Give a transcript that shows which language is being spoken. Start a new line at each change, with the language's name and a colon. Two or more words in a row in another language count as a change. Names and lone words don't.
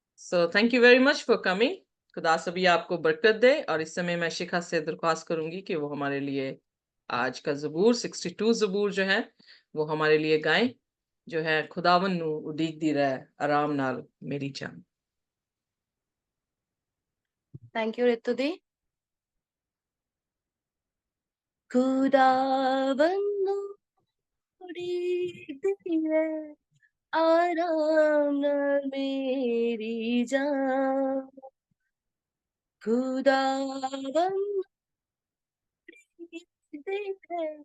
English: so thank you very much for coming.
Hindi: खुदा सभी आपको बरकत दे। और इस समय मैं शिखा से दरख्वास्त करूंगी कि वो हमारे लिए आज का ज़बूर 62 ज़बूर जो है वो हमारे लिए गाएं, जो है
Punjabi: ਖੁਦਾਵੰਦ ਨੂੰ ਉਡੀਕਦੀ ਰਹੇ ਆਰਾਮ ਨਾਲ ਮੇਰੀ ਜਾਨ।
English: thank you रितु दी।
Punjabi: ਖੁਦਾਵੰਦ ਨੂੰ ਉਡੀਕਦੀ ਰਹੇ ਆਰਾਮ ਨਾਲ ਮੇਰੀ ਜਾਨ, ਖੁਦਾਵੰਦ ਨੂੰ ਉਡੀਕਦੀ ਰਹੇ